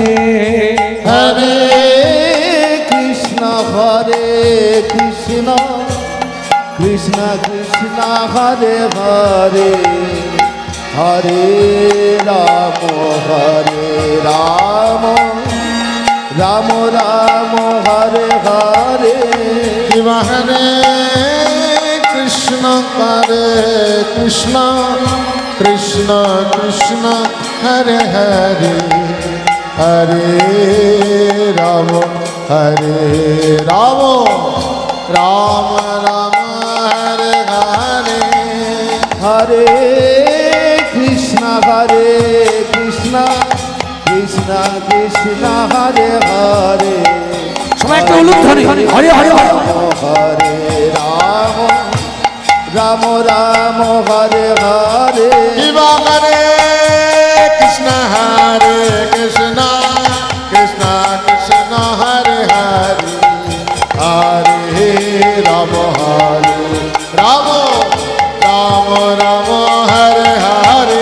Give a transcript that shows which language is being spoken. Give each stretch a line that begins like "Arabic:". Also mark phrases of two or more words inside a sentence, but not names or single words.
Sanskrit: হরে কৃষ্ণ কৃষ্ণ কৃষ্ণ হরে হরে, হরে রাম রাম রাম হরে হরে। হরে কৃষ্ণ কৃষ্ণ কৃষ্ণ কৃষ্ণ হরে হরে, हरे राम राम राम हरे हरे हरे कृष्ण कृष्ण कृष्ण हरे हरे
Bangla: সবাই একটা উলুধ্বনি
Sanskrit: হরে হরে হরে हरे राम राम राम हरे हरे शिवा हरे कृष्ण कृष्ण कृष्ण कृष्ण हरे हरे हरे राम राम राम राम हरे हरे